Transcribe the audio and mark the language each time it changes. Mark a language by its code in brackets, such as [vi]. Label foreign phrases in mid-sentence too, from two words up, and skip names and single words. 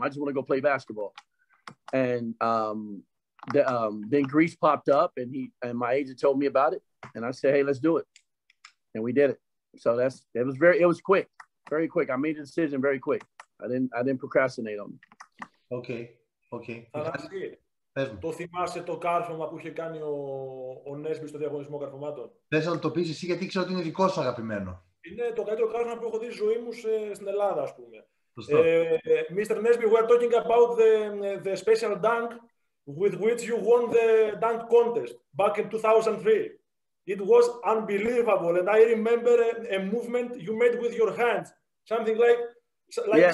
[en] I just want to go play basketball. And then Greece popped up and my agent told me about it. And I said, hey, let's do it. And we did it. So it was quick, very quick. I made a decision very quick. I didn't procrastinate on it. Okay. [el] Το θυμάσαι το κάρφωμα που είχε κάνει ο Νέσμπι στο διαγωνισμό καρφωμάτων? Θες να το πεις εσύ γιατί ξέρω ότι είναι δικό σου αγαπημένο. Είναι το καλύτερο κάρφωμα που έχω δει στη ζωή μου στην Ελλάδα, ας πούμε. [en] Mr. Nesby, we are talking about the special dunk with which you won the dunk contest back in 2003. It was unbelievable, and I remember a movement you made with your hands, something like yeah,